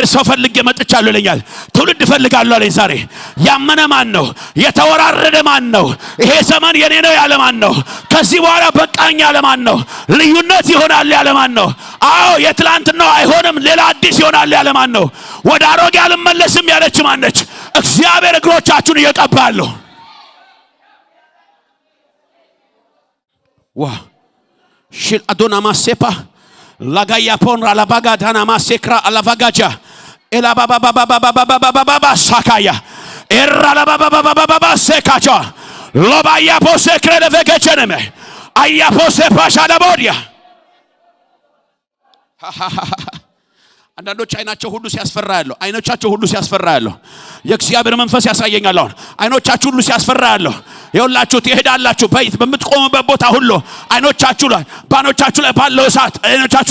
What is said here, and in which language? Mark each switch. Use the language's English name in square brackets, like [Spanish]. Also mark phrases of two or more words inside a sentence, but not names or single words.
[Amharic] ሰው ፈልጌ መጥቻለሁ ይለኛል ትውልድ ፈልጋለሁ አለኝ ዛሬ ያመነ ማን ነው የተወራረደ ማን ነው ይሄ ዘመን የኔ ነው ያለ ማን ነው ከዚህ በኋላ በቃኝ ያለ ማን ነው ልዩነት ይሆናል ያለ ማን ነው አዎ የትላንትናው አይሆንም ሌላ አዲስ ይሆናል ያለ ማን ነው ወደ አሮጌ አልመለስም ያለች ማን ነች እግዚአብሔር እግሮቻችሁን እየቀባል ዋ ሽል አዶና ማሴፓ lagaya ponra la bagadana masekra ala vagaja ela baba sakaya erra la baba sekacha lobaya posekre le vegecheneme aya posepasha la bodia አንዳንዶች አይናቸው ሁሉ ሲያስፈራ ያለው የእግዚአብሔር መንፈስ ያሳየኛል አሁን አይኖቻችሁ ሁሉ ሲያስፈራ ያለው ይኸውላችሁ ትሄዳላችሁ በምትቆሙበት ቦታ ሁሉ አይኖቻችሁ ላይ ባለው እሳት አይኖቻችሁ